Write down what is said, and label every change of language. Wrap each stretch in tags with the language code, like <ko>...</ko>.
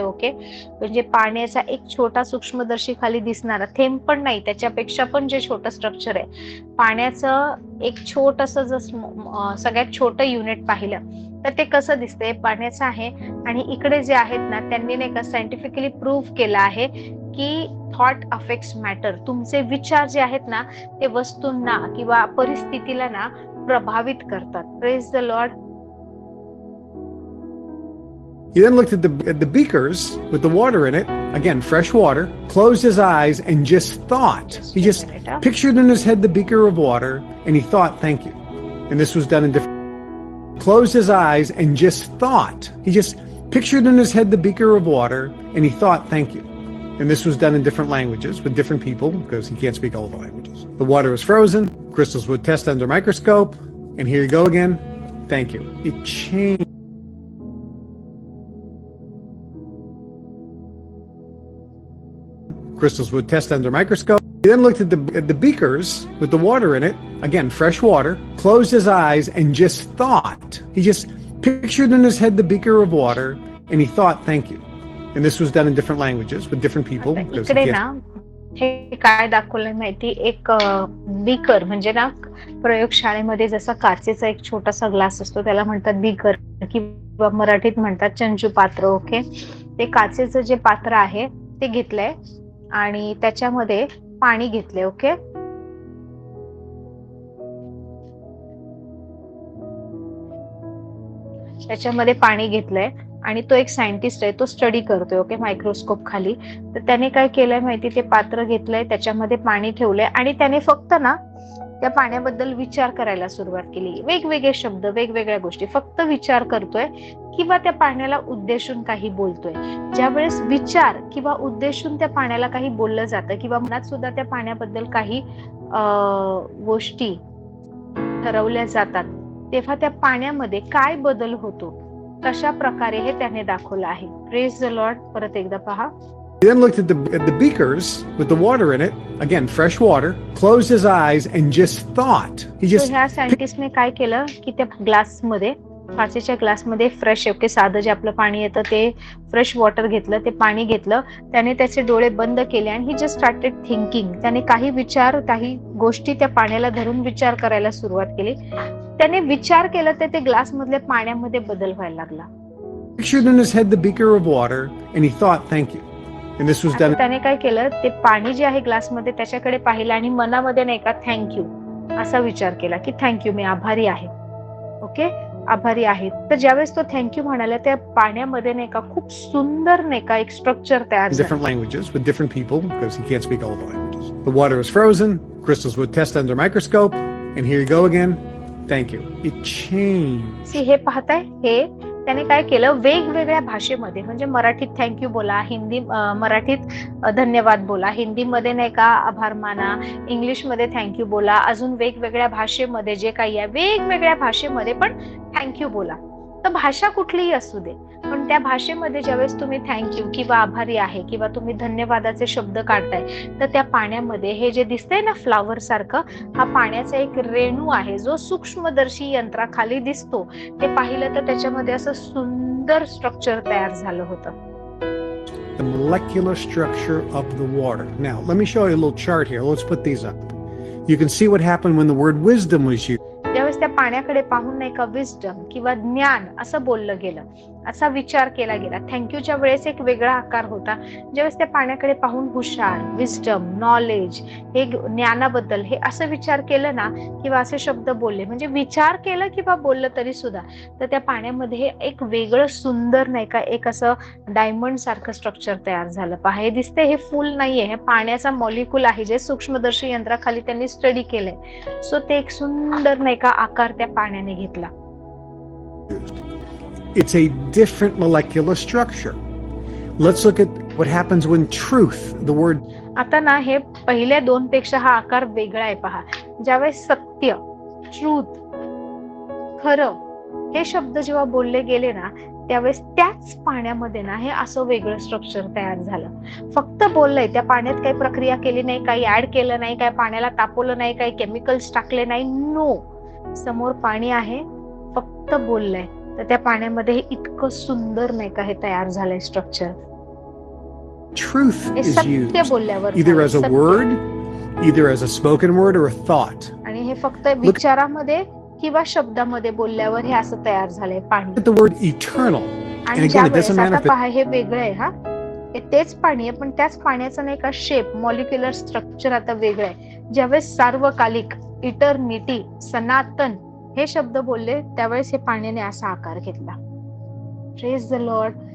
<mr>Okay, म्हणजे पाण्याचा एक छोटा सूक्ष्मदर्शी खाली दिसणारा थेंब पण नाही, त्याच्यापेक्षा पण जे छोटं स्ट्रक्चर आहे पाण्याचं, एक छोटस जर सगळ्यात छोटं युनिट पाहिलं तर ते कसं दिसतंय, पाण्याचं आहे. आणि इकडे जे आहेत ना, त्यांनी नाही का सायंटिफिकली प्रूव्ह केलं आहे की</mr> <en>Thought affects matter.</en> <mr>तुमचे विचार जे आहेत ना, ते वस्तूंना किंवा परिस्थितीला ना प्रभावित करतात.</mr> <en>Praise the Lord. He then looked at the beakers with the water in it, again fresh water, closed his eyes and just thought. He just pictured in his head the beaker of water and he thought, thank you. And this was done in different. Closed his eyes and just thought. He just pictured in his head the beaker of water and he thought, thank you. And this was done in different languages with different people because he can't speak all the languages. The water was frozen. Crystals would test under microscope. And here you go again. Thank you. It changed. Crystals would test under microscope. He then looked at the beakers with the water in it, again fresh water, closed his eyes and just thought. He just pictured in his head the beaker of water and he thought, thank you. And this was done in different languages with different people.</en> <mr>इकडे ना हे काय दाखवलंय माहिती, एक beaker म्हणजे ना प्रयोगशाळेमध्ये जसा काचेचा एक छोटासा ग्लास असतो त्याला म्हणतात बीकर, किंवा मराठीत म्हणतात चंचू पात्र. ओके, ते काचेचं जे पात्र आहे ते घेतलंय आणि त्याच्यामध्ये पाणी घेतले. ओके, त्याच्यामध्ये पाणी घेतलंय आणि तो एक सायंटिस्ट आहे, तो स्टडी करतोय. ओके, मायक्रोस्कोप खाली. तर त्याने काय केलंय माहिती, ते पात्र घेतलंय, त्याच्यामध्ये पाणी ठेवलंय आणि त्याने फक्त ना त्या पाण्याबद्दल विचार करायला सुरुवात केली. वेगवेगळे शब्द, वेगवेगळ्या गोष्टी, फक्त विचार करतोय किंवा त्या पाण्याला उद्देशून काही बोलतोय. ज्यावेळेस विचार किंवा उद्देशून त्या पाण्याला काही बोललं जातं किंवा मनात सुद्धा त्या पाण्याबद्दल काही गोष्टी ठरवल्या जातात, तेव्हा त्या पाण्यामध्ये काय बदल होतो, कशा प्रकारे हे त्याने दाखवलं आहे.</mr> <en>Praise the Lord.</en> <mr>परत एकदा पहा.</mr> <en>He then looked at the beakers with the water in it, again, fresh water, closed his eyes and just thought.</en> <mr>ह्या सायंटिस्टने काय केलं की त्या ग्लासमध्ये, काचेच्या ग्लासमध्ये फ्रेश साधं जे आपलं पाणी येतं ते फ्रेश वॉटर घेतलं, ते पाणी घेतलं, त्याने त्याचे डोळे बंद केले आणि</mr> <en>He just started thinking.</en> <mr>त्याने काही विचार, काही गोष्टी त्या पाण्याला धरून विचार करायला सुरुवात केली. त्याने विचार केला तर ते ग्लास मधल्या पाण्यामध्ये बदल व्हायला लागला.</mr> <en>Pictured in his head the beaker of water and he thought, thank you. And this was done.</en> <mr>त्याने काय केलं, ते पाणी जे आहे ग्लासमध्ये त्याच्याकडे पाहिलं आणि मनामध्ये नाही का थँक्यू असा विचार केला की थँक्यू, मी आभारी आहे. ओके, आभारी आहे. तर ज्यावेळेस तो थँक्यू म्हणाला, त्या पाण्यामध्ये नाही का खूप सुंदर नाही का एक स्ट्रक्चर तयार झालं.</mr> <en>Different languages with different people because he can't speak all the languages. The water was frozen. Crystals would test under microscope. And here you go again. Thank you. It changed.</en> <mr>हे पाहताय, हे त्याने काय केलं, वेगवेगळ्या भाषेमध्ये, म्हणजे मराठीत थँक्यू बोला, मराठीत धन्यवाद बोला, हिंदीमध्ये नाही का आभार माना, इंग्लिशमध्ये थँक्यू बोला, अजून वेगवेगळ्या भाषेमध्ये जे काही आहे वेगवेगळ्या भाषेमध्ये पण थँक्यू बोला. तर भाषा कुठलीही असू दे, पण त्या भाषेमध्ये ज्यावेळेस तुम्ही थँक्यू किंवा आभारी आहे किंवा तुम्ही धन्यवादाचे शब्द काढताय, तर त्या पाण्यामध्ये हे जे दिसतंय ना फ्लावर सारखं, हा पाण्याचा एक रेणू आहे जो सूक्ष्मदर्शी यंत्राखाली दिसतो. ते पाहिलं तर त्याच्यामध्ये असं सुंदर स्ट्रक्चर तयार झालं होतं.</mr> <en>The molecular structure of the water. Now, let me show you a little chart here. Let's put these up. You can see what happened when the word wisdom was used.</en> <mr>ज्यावेळेस त्या पाण्याकडे पाहून नाही का wisdom किंवा ज्ञान असं बोललं गेलं, असा विचार केला गेला. थँक्यूच्या वेळेस एक वेगळा आकार होता. ज्यावेळेस त्या पाण्याकडे पाहून हुशार, विजडम, नॉलेज, हे ज्ञानाबद्दल हे असं विचार केलं ना किंवा असे शब्द बोलले, म्हणजे विचार केलं किंवा बोललं तरी सुद्धा, तर त्या पाण्यामध्ये हे एक वेगळं सुंदर नाही का एक असं डायमंड सारखं स्ट्रक्चर तयार झालं. पहा, हे दिसते, हे फुल नाहीये, हे पाण्याचा मॉलिक्यूल आहे जे सूक्ष्मदर्शी यंत्राखाली त्यांनी स्टडी केलंय. सो ते एक सुंदर नाही का आकार त्या पाण्याने घेतला.</mr> <en>It's a different molecular structure. Let's look at what happens when truth, the word.</en> <mr>आता ना हे पहिल्या दोन पेक्षा हा आकार वेगळा आहे. पहा, ज्यावेळेस सत्य, ट्रूथ, खरं हे शब्द जेव्हा बोलले गेले ना, त्यावेळेस त्याच पाण्यामध्ये ना हे असं वेगळं स्ट्रक्चर तयार झालं. फक्त बोललंय, त्या पाण्यात काही प्रक्रिया केली नाही, काही ऍड केलं नाही, काही पाण्याला तापवलं नाही, काही केमिकल्स टाकले नाही. नो, समोर पाणी आहे, फक्त बोललंय, तर त्या पाण्यामध्ये इतकं सुंदर नाही का हे तयार झालंय स्ट्रक्चर.</mr> <en>Truth is</en> <mr>सत्य</mr> <en>used</en> <mr>बोलल्यावर</mr> <en>either as a word, either as a spoken word or a thought.</en> <mr>आणि हे फक्त विचारामध्ये किंवा शब्दामध्ये बोलल्यावर हे असं तयार झालंय पाणी.</mr> <en>The word eternal. And</en> <mr>आणि</mr> <en>again, it doesn't</en> <mr>आता</mr> <en>manifest.</en> <mr>पहा, हे वेगळं आहे. हा, हे तेच पाणी आहे, पण त्याच पाण्याचा नाही का शेप, मॉलिक्युलर स्ट्रक्चर आता वेगळं आहे. ज्यावेळेस सार्वकालिक, इटर्निटी, सनातन हे शब्द बोलले, त्यावेळेस हे पाण्याने असा आकार घेतला.</mr> <en>Praise the Lord.</en>